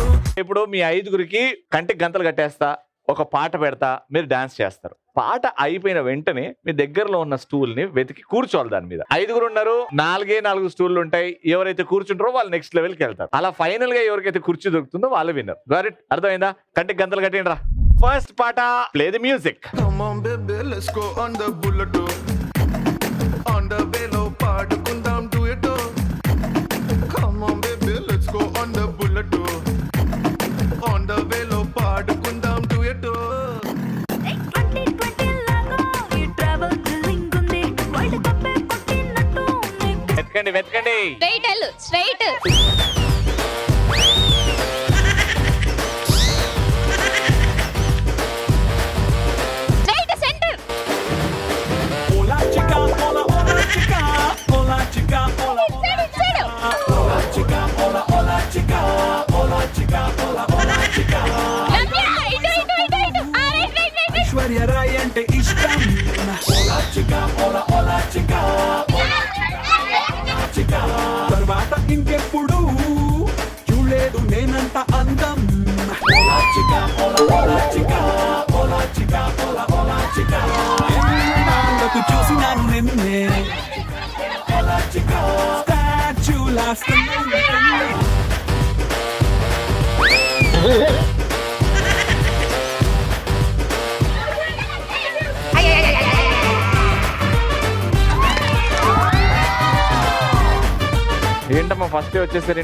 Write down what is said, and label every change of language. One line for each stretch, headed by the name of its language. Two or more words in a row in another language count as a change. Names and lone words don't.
Telugu: ఇప్పుడు మీ 5గురికి కంటికి గంతలు కట్టేస్తా, ఒక పాట పెడతా, మీరు డాన్స్ చేస్తారు. పాట అయిపోయిన వెంటనే మీ దగ్గరలో ఉన్న స్టూల్ ని వెతికి కూర్చోవాలి. దాని మీద 5గురు ఉన్నారు, 4 స్టూళ్ళు ఉంటాయి. ఎవరైతే కూర్చుంటారో వాళ్ళు
English: next level
Telugu: వెళ్తారు. అలా ఫైనల్ గా ఎవరికైతే కుర్చీ దొరుకుతుందో వాళ్ళు విన్నర్.
English: got it?
Telugu: అర్థమైందా? కంటికి గంతలు కట్టండి రా. ఫస్ట్ పాట,
English: play the music. Come on baby, let's go on the bullet. On the velo, పాడుకుందాం duet. Come on baby, let's go on the bullet. On the velo, పాడుకుందాం duet.
Telugu: వెతకండి వెతకండి.
English: straight center.
Spanish: Hola chica, hola hola chica, hola chica, hola hola chica, hola chica, hola hola chica, hola chica, hola hola chica.
Telugu: ఐశ్వర్య రాయ్ అంటే ఇష్టం.
Spanish: Hola chica, hola hola chica, hola chica.
Telugu: తర్వాత ఇంకెప్పుడు చూడలేదు నేనంత అందం.
Spanish: Hola chica, hola hola chica, hola chica, hola hola chica.
Telugu: ఎన్నాళ్ళకు చూసినాను నిన్నే స్టాచ్యూ లాస్ట్. ఏంటమ్మా ఫస్ట్ వచ్చేసారు?